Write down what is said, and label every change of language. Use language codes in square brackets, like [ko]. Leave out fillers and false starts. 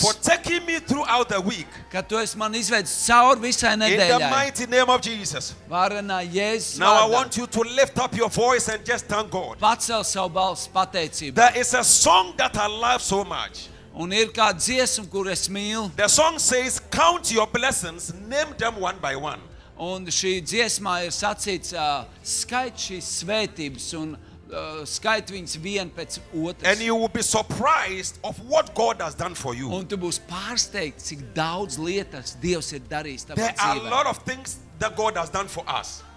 [en] for taking me throughout the week. [lv] ka tu esi man izvedis cauri visai [en] In the [lv] nedēļai. [en] mighty name of Jesus. [lv] Varenā Jēzus [en] Now I [lv] vārdā. [en] want you to lift up your voice and just thank God. [lv] Pacel savu balsu pateicību. [en] There is a song that I love so much. [lv] Un ir kāda dziesma, kur es mīlu. [en] The song says, count your blessings, name them one by one. [lv] Un šī dziesmā ir sacīts, skait šīs svētības un skait viņus vienu pēc [en] And [lv] otras. [en] you will be surprised of what God has done for you. [lv] Un tu būsi pārsteigts, cik daudz lietas Dievs ir darījis tavā [en] There are a [lv] dzīvē. [en] lot of things that God has done for us.